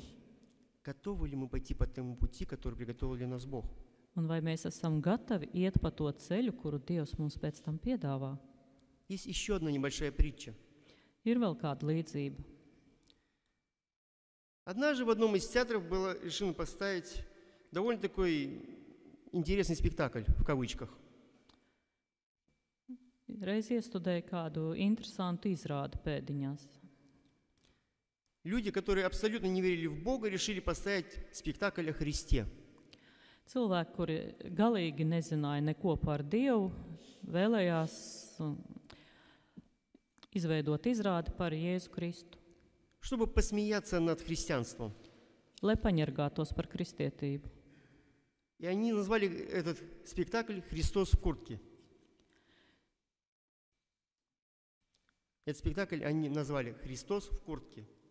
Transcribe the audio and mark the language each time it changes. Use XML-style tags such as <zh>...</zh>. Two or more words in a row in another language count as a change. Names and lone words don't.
<ru>Готовы ли мы пойти по тому пути, который приготовил для нас Бог?</ru> <lv>Un vai mēs esam gatavi iet pa to ceļu, kuru Dievs mums pēc tam piedāvā?</lv> <ru>Есть еще одна небольшая притча.</ru> <lv>Ir vēl kāda līdzība.</lv> <ru>Однажды в одном из театров было решено поставить довольно такой интересный спектакль, в кавычках.</ru> <lv>Reiz iestudēju kādu interesantu izrādi pēdiņās.</lv> <ru>Люди, которые абсолютно не верили в Бога, решили поставить спектакль о Христе.</ru> <lv>Cilvēki, kuri galīgi nezināja neko par Dievu, vēlējās izveidot izrādi par Jēzu Kristu,</lv> <ru>Чтобы посмеяться над христианством.</ru> <lv>lai paņergātos par kristietību.</lv> <ru>И они назвали этот спектакль «Христос в куртке». Этот спектакль они назвали «Христос в куртке».</ru>